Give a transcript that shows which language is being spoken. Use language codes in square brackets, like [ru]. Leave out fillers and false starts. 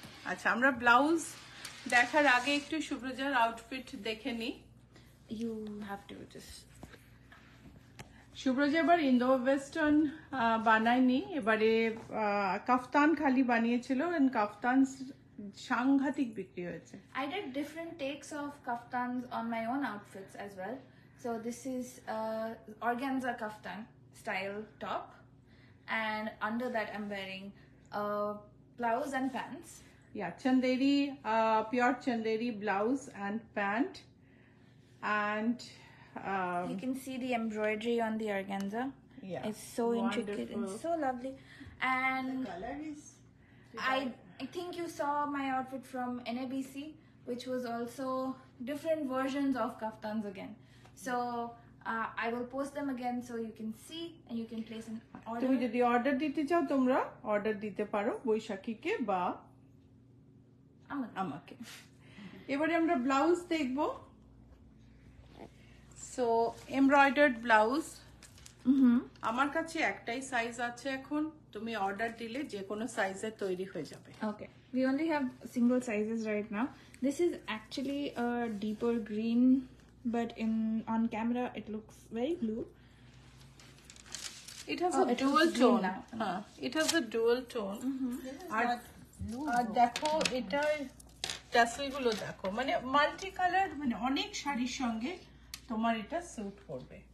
[bn] আচ্ছা, আমরা ব্লাউজ দেখার আগে একটু সুব্রজার আউটফিট দেখে নিই। [en] You have to just [bn] সুব্রজা এবার ইন্দো ওয়েস্টার্ন বানায়নি, এবারে কাফতান খালি বানিয়েছিল, এন্ড কাফতান সাংঘাতিক বিক্রি হয়েছে। [en] I did different takes of kaftans on my own outfits as well. So this is organza kaftan style top, and under that I'm wearing a blouse and pants. Yeah, Chanderi, pure Chanderi blouse and pant, and You can see the embroidery on the organza. yeah, It's so intricate and wonderful. so lovely. And Color is I think you saw my outfit from NABC, which was also different versions of kaftans again. So I will post them again so you can see and you can place an [bn] তুমি [en] order. [bn] যদি order দিতে চাও তোমরা order দিতে পারো বৈশাখীকে বা আমাকে। এবারে আমরা ব্লাউজ দেখব। সো এমব্রয়ডার্ড ব্লাউজ আমার কাছে একটাই সাইজ আছে এখন, তুমি অর্ডার দিলে যে কোনো সাইজের তৈরি হয়ে যাবে। [en] Okay, we only have single sizes right now. This is actually a deeper green, but on camera it looks very blue. It has Oh, a it dual looks green tone. now. হ্যাঁ, it has a dual tone. [bn] আর আর দেখো এটা tassel গুলো দেখো, মানে multi colour, মানে অনেক শাড়ির সঙ্গে তোমার এটা স্যুট করবে।